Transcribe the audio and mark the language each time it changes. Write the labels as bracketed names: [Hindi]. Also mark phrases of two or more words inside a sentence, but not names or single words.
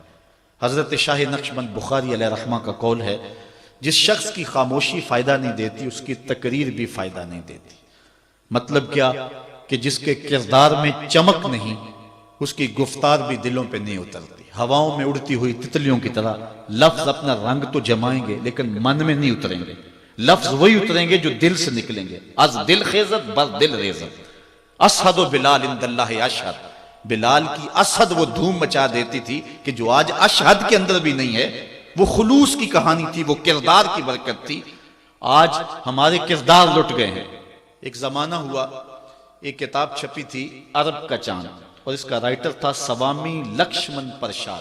[Urdu] حضرت شاہ نقشبند بخاری علیہ رحمہ کا قول ہے، جس شخص کی خاموشی فائدہ نہیں دیتی اس کی تقریر بھی فائدہ نہیں دیتی۔ مطلب کیا کہ جس کے کردار میں چمک نہیں اس کی گفتار بھی دلوں پہ نہیں اترتی۔ ہواؤں میں اڑتی ہوئی تتلیوں کی طرح لفظ اپنا رنگ تو جمائیں گے لیکن من میں نہیں اتریں گے، لفظ وہی اتریں گے جو دل سے نکلیں گے۔ [Persian] از دل خیزت بر دل ریزت، [Arabic] اسحد و بلال اند اللہ اشہد، [Urdu] بلال کی اسحد وہ دھوم مچا دیتی تھی کہ جو آج اشہد کے اندر بھی نہیں ہے۔ وہ خلوص کی کہانی تھی، وہ کردار کی برکت تھی۔ آج ہمارے کردار لٹ گئے ہیں۔ ایک زمانہ ہوا، ایک کتاب چھپی تھی عرب کا چاند، اور اس کا رائٹر تھا سوامی لکشمن پرساد۔